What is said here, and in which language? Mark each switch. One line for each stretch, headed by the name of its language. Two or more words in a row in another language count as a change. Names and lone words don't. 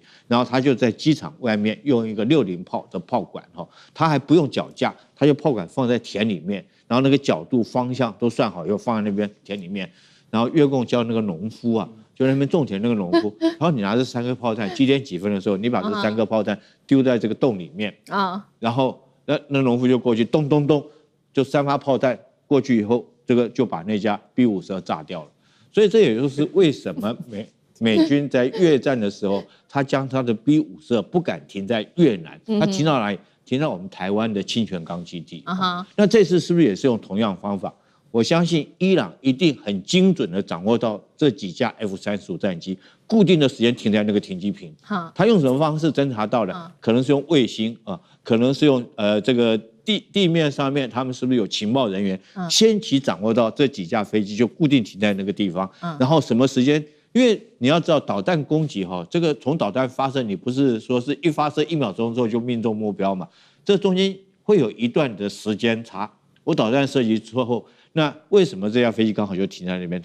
Chinese: 然後它就在機場外面用一個60炮的炮管，它還不用腳架，它就炮管放在田裡面，然後那個角度方向都算好以後放在那邊田裡面，然後越共叫那個農夫就在那邊種田那個農夫，然後你拿着3顆炮彈，幾點幾分的時候，你把這3顆炮彈丟在這個洞裡面然後那農夫就過去咚咚咚，就3發炮彈過去以後。這個就把那架 B52 炸掉了，所以這也就是為什麼美軍在越戰的時候，他將他的 B52不敢停在越南，他停到哪裡？停到我們台灣的清泉崗基地。那這次是不是也是用同樣方法？我相信伊朗一定很精準的掌握到這幾架 F-35戰機固定的時間停在那個停機坪。他用什麼方式偵察到的？可能是用衛星可能是用這個。地面上面，他們是不是有情報人員先期掌握到這幾架飛機就固定停在那個地方？然後什麼時間？因為你要知道導彈攻擊這個從導彈發射，你不是說是一發射1秒鐘之後就命中目標嘛？這中間會有一段的時間差。我導彈射擊之後，那為什麼這架飛機剛好就停在那邊？